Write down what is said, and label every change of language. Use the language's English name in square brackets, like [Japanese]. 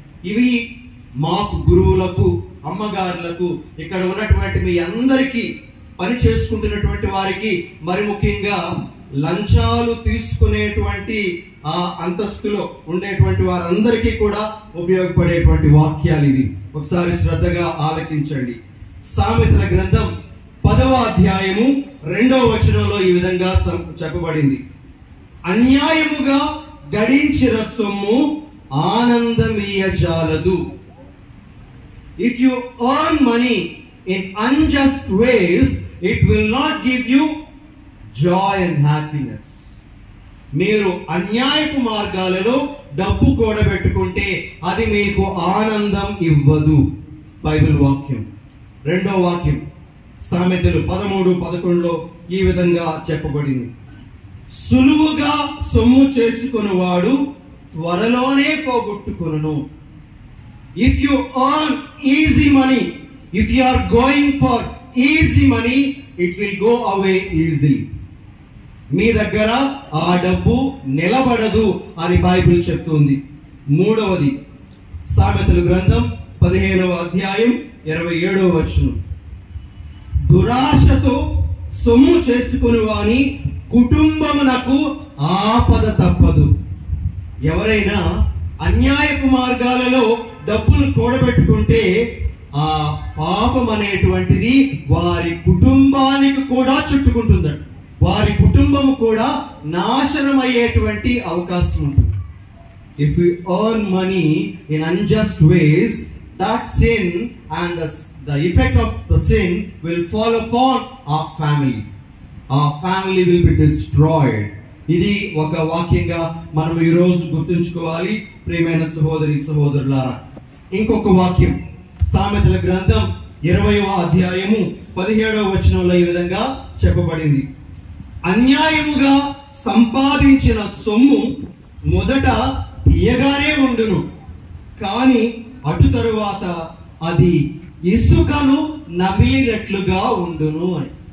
[Telugu] ఇవి మాకు గురువులకు, అమ్మగారులకు, ఇక్కడ ఉన్నటువంటి మీ అందరికీ, పని చేసుకుంటున్నటువంటి వారికి, మరి ముఖ్యంగా లంచాలు తీసుకునేటువంటి ఆ అంతస్తులో ఉండేటువంటి వారందరికీ కూడా ఉపయోగపడేటువంటి వాక్యాలు ఇవి. ఒకసారి శ్రద్ధగా ఆలకించండి. సామెతల గ్రంథం 10వ అధ్యాయము 2వ వచనంలో ఈ విధంగా చెప్పబడింది, అన్యాయముగా గడించిన సొమ్ము ఆనందమీయజాలదు. [English] If you earn money in unjust ways, it will not give you joy and happiness. [Telugu] మీరు అన్యాయపు మార్గాలలో డబ్బు కూడబెట్టుకుంటే అది మీకు ఆనందం ఇవ్వదు. బైబిల్ వాక్యం. రెండో వాక్యం సామెతలు 13:11లో ఈ విధంగా చెప్పబడింది, సులువుగా సొమ్ము చేసుకొనువాడు త్వరలోనే పోగొట్టుకొనును. [English] If you earn easy money, if you are going for easy money, it will go away easily. [Telugu] మీ దగ్గర ఆ డబ్బు నిలబడదు అని బైబిల్ చెప్తుంది. మూడవది సామెతల గ్రంథం 15వ అధ్యాయం 27వ వచనం. దురాశతో సొమ్ము చేసుకుని వాని కుటుంబమునకు ఆపద తప్పదు. ఎవరైనా అన్యాయపు మార్గాలలో డబ్బులు కూడబెట్టుకుంటే ఆ పాపం అనేటువంటిది వారి కుటుంబానికి కూడా చుట్టుకుంటుందట. వారి కుటుంబం కూడా నాశనం అయ్యేటువంటి అవకాశం ఉంటుంది. [English] If we earn money in unjust ways, that sin and the effect of the sin will fall upon our family. Our family will be destroyed. [Telugu] ఇది ఒక వాక్యంగా మనం ఈ రోజు గుర్తుంచుకోవాలి ప్రియమైన సహోదరి సహోదరులారా. ఇంకొక వాక్యం సామెతల గ్రంథం 20వ అధ్యాయము 17వ వచనంలో ఈ విధంగా చెప్పబడింది. అన్యాయముగా సంపాదించిన సొమ్ము మొదట తీయగానే ఉండును, కానీ అటు తరువాత అది ఇసుకను నమిలినట్లుగా ఉండును అని.